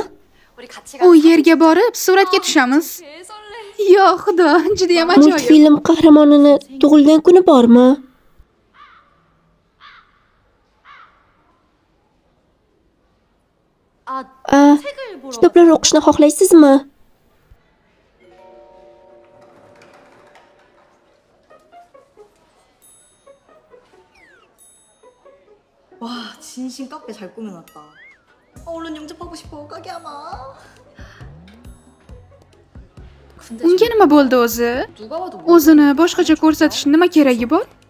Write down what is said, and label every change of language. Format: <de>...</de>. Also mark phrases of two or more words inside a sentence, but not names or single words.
<uz>U yerga borib suratga tushamiz. Yo xudo, juda ham ajoyib. Multfilm qahramonini tug'ilgan kuni bormi? Kitoblar o'qishni xohlaysizmi?</uz> <ko>와 진심 카페 잘 꾸며놨다. 얼른 영접하고 싶어 가게 하마.</ko> <uz>Unga nima bo'ldi o'zi? O'zini boshqacha ko'rsatish nima keragi bor?</uz>